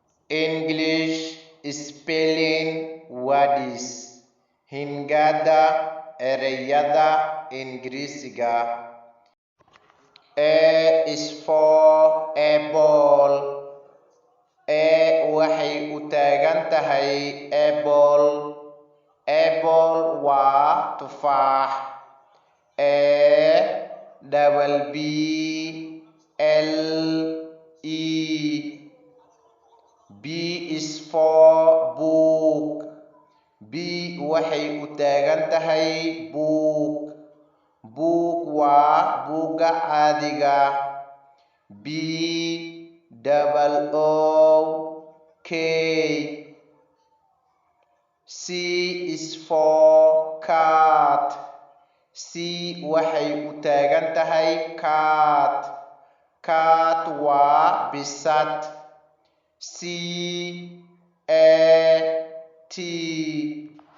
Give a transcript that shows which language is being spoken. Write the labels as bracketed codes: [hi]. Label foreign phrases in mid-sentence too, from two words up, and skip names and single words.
[en] English spelling words. [so] Hingada ereyada Ingiriisiga. [en] A is for apple. [so] A waxay u taagan tahay apple. Apple waa tufaax. [en] A double B L E. B is for book. [so] B waxay u taagan tahay book. Book waa buugga caadiga. [en] B double O K. C is for cat. [so] C waxay u taagan tahay cat. Cat waa bisad. [en] C A T.